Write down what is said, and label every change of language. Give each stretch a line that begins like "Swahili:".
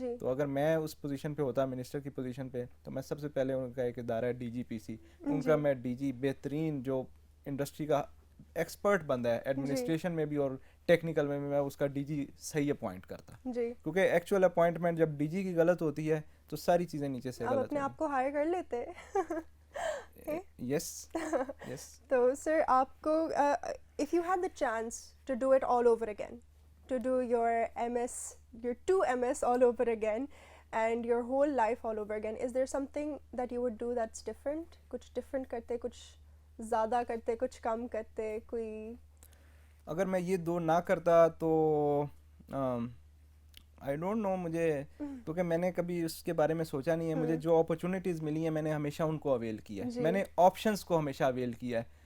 Urdu: تو اگر میں اس پوزیشن پہ ہوتا, منسٹر کی پوزیشن پہ, تو میں سب سے پہلے ان کا ایک ادارہ ہے ڈی جی پی سی, ان کا میں ڈی جی بہترین جو انڈسٹری کا ایکسپرٹ بندہ ہے ایڈمنسٹریشن میں بھی اور ٹیکنیکل میں اس کا ڈی جی صحیح اپوائنٹ کرتا, جی کیونکہ ایکچوئل اپوائنٹمنٹ جب ڈی جی کی غلط ہوتی ہے تو ساری چیزیں نیچے سے آپ غلط اپنے آپ کو ہائر کر لیتے ہیں. یس یس.
English: تو سر آپ کو if you had the chance to do it all over again, to do your MS, your 2 MS all over again and your whole life all over again, is there something that you would do that's different?
Urdu: کچھ different کرتے, کچھ زیادہ کرتے, کچھ کم کرتے, کوئی؟ اگر میں یہ 2 نہ کرتا تو آئی ڈونٹ نو, مجھے کیونکہ میں نے کبھی اس کے بارے میں سوچا نہیں ہے. مجھے جو اپرچونیٹیز ملی ہیں میں نے ہمیشہ ان کو اویل کیا ہے, میں نے آپشنس کو ہمیشہ اویل کیا ہے.